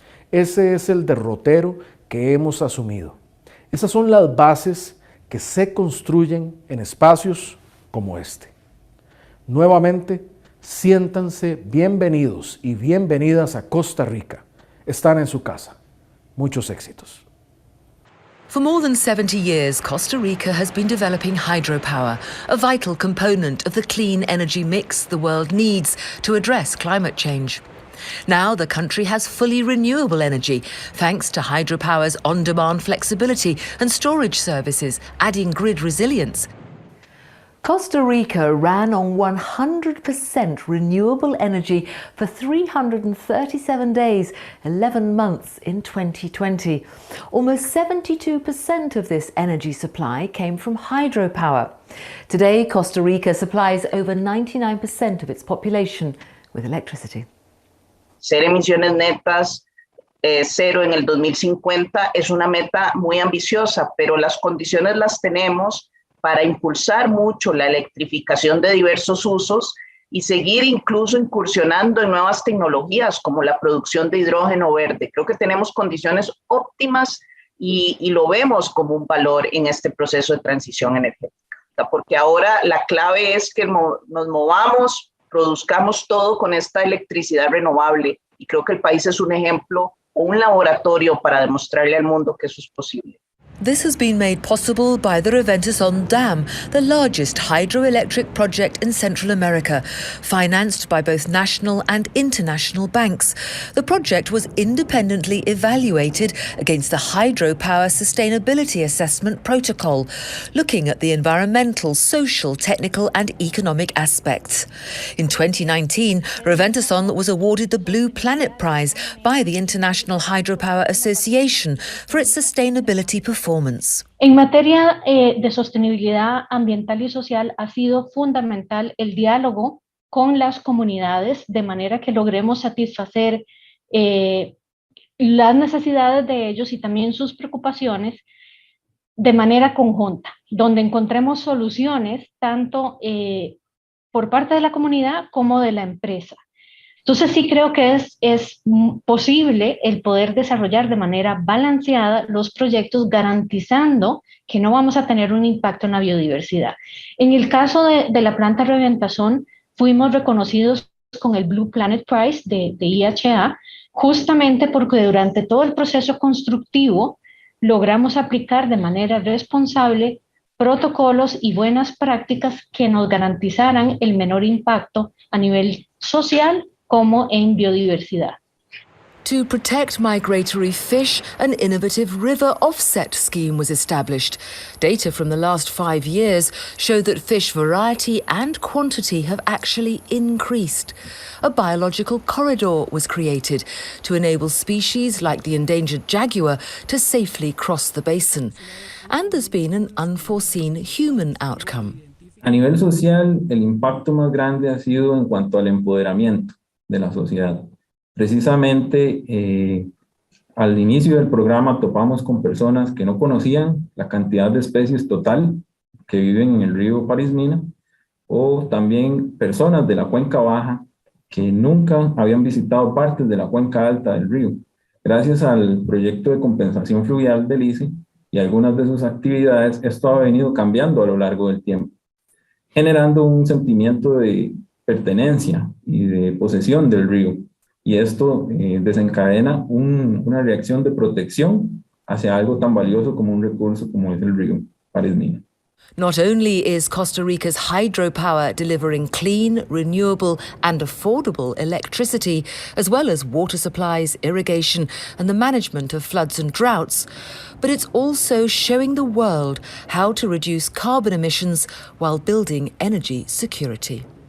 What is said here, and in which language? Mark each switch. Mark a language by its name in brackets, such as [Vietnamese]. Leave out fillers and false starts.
[Spanish] Ese es el derrotero que hemos asumido. Esas son las bases que se construyen en espacios como este. Nuevamente, siéntanse bienvenidos y bienvenidas a Costa Rica. están en su casa. Muchos éxitos. [English] For more than 70 years, Costa Rica has been developing hydropower, a vital component of the clean energy mix the world needs to address climate change. Now the country has fully renewable energy, thanks to hydropower's on-demand flexibility and storage services, adding grid resilience. Costa Rica ran on 100% renewable energy for 337 days, 11 months in 2020. Almost 72% of this energy supply came from hydropower. Today, Costa Rica supplies over 99% of its population with electricity. [Spanish] Ser emisiones netas cero en el 2050 es una meta muy ambiciosa, pero las condiciones las tenemos para impulsar mucho la electrificación de diversos usos y seguir incluso incursionando en nuevas tecnologías como la producción de hidrógeno verde. Creo que tenemos condiciones óptimas y lo vemos como un valor en este proceso de transición energética, porque ahora la clave es que nos movamos, produzcamos todo con esta electricidad renovable, y creo que el país es un ejemplo o un laboratorio para demostrarle al mundo que eso es posible. [English] This has been made possible by the Reventasón Dam, the largest hydroelectric project in Central America, financed by both national and international banks. The project was independently evaluated against the Hydropower Sustainability Assessment Protocol, looking at the environmental, social, technical and economic aspects. In 2019, Reventasón was awarded the Blue Planet Prize by the International Hydropower Association for its sustainability performance. [Spanish] En materia de sostenibilidad ambiental y social ha sido fundamental el diálogo con las comunidades de manera que logremos satisfacer las necesidades de ellos y también sus preocupaciones de manera conjunta, donde encontremos soluciones tanto por parte de la comunidad como de la empresa. Entonces sí creo que es posible el poder desarrollar de manera balanceada los proyectos garantizando que no vamos a tener un impacto en la biodiversidad. En el caso de la planta Reventasón, fuimos reconocidos con el Blue Planet Prize de IHA, justamente porque durante todo el proceso constructivo logramos aplicar de manera responsable protocolos y buenas prácticas que nos garantizaran el menor impacto a nivel social como en biodiversidad. [English] To protect migratory fish, an innovative river offset scheme was established. Data from the last 5 years show that fish variety and quantity have actually increased. A biological corridor was created to enable species like the endangered jaguar to safely cross the basin. And there's been an unforeseen human outcome. [Spanish] A nivel social, el impacto más grande ha sido en cuanto al empoderamiento de la sociedad. Precisamente al inicio del programa topamos con personas que no conocían la cantidad de especies total que viven en el río Parismina, o también personas de la cuenca baja que nunca habían visitado partes de la cuenca alta del río. Gracias al proyecto de compensación fluvial del ICE y algunas de sus actividades, esto ha venido cambiando a lo largo del tiempo, generando un sentimiento de pertenencia y de posesión del río, y esto desencadena una reacción de protección hacia algo tan valioso como un recurso como es el río Parismina. [English] Not only is Costa Rica's hydropower delivering clean, renewable and affordable electricity, as well as water supplies, irrigation and the management of floods and droughts, but it's also showing the world how to reduce carbon emissions while building energy security.